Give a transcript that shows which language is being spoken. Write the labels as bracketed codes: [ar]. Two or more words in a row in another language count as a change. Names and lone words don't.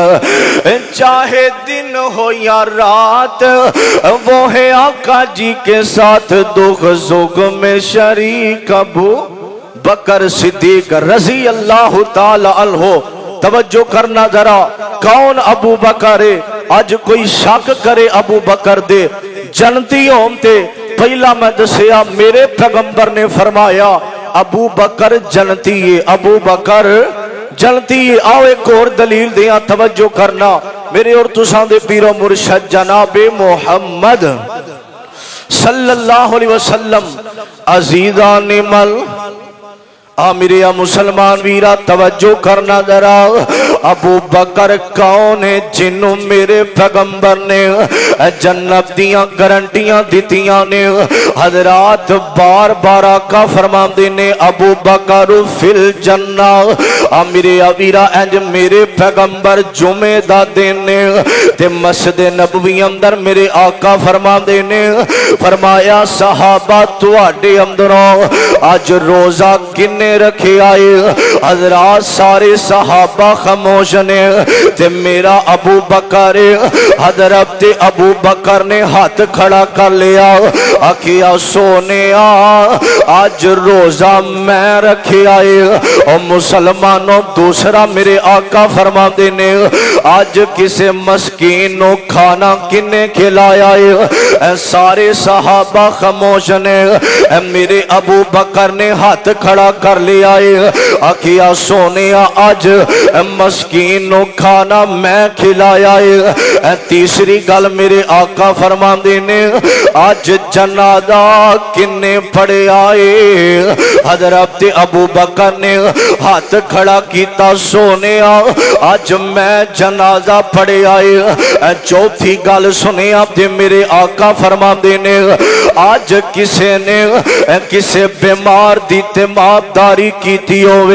[ur] چاہے دن ہو یا رات وہ ہے آقا جی کے ساتھ دکھ سکھ میں شریک ابو بکر صدیق رضی اللہ تعالیٰ عنہ. توجہ کرنا ذرا، کون ابو بکر ہے? [pa] آج کوئی شک کرے ابو بکر دے جنتی ہون تے پہلا میں دسیا میرے پیغمبر نے فرمایا ابو بکر جنتی ہے، ابو بکر جنتی ہے. آؤ اک ہور دلیل دیاں، توجہ کرنا میرے اور تساں دے پیر و مرشد جنابِ محمد صلی اللہ علیہ وسلم عزیزانِ من میرے مسلمان ویرا توجہ کرنا ذرا. ابو بکر کون ہے جنہوں میرے پیغمبر نے جنت دیاں گارنٹیاں دتیاں نیں? حضرات بار بار آقا فرماندے نیں ابو بکر فی الجنہ. میرے ویرا انج میرے پیغمبر جمعے دا دن نیں تے مسجد نبوی اندر میرے آقا فرماندے نیں فرمایا صحابہ تہاڈے اندروں اج روزہ کنے رکھے آئے? حضرات سارے صحابہ خاموش نیں تے میرا ابو بکر حضرت ابو بکر نے ہتھ کھڑا کر لیا، آکھیا سوہنے آج روزہ میں رکھے آئے. اور مسلمانو دوسرا میرے آقا فرماتے نیں آج کسے مسکین نوں کھانا کنے کھلایا ہے? سارے صحابہ خاموش نیں میرے ابو بکر نے ہتھ کھڑا کر لیا ہے، آکھیا سوہنے آج مسکین نوں کھانا میں کھلایا ہے. تیسری گل میرے آقا فرماندے نیں آج جنازہ کنے پڑھے آئے? حضرت ابو بکر نے ہتھ کھڑا کیا، سوہنے آج میں جنازہ پڑھے آئے. چوتھی گل سنے تے میرے آقا فرماندے نیں آج کسے نے کسے بیمار دی تیمارداری کیتی ہووے.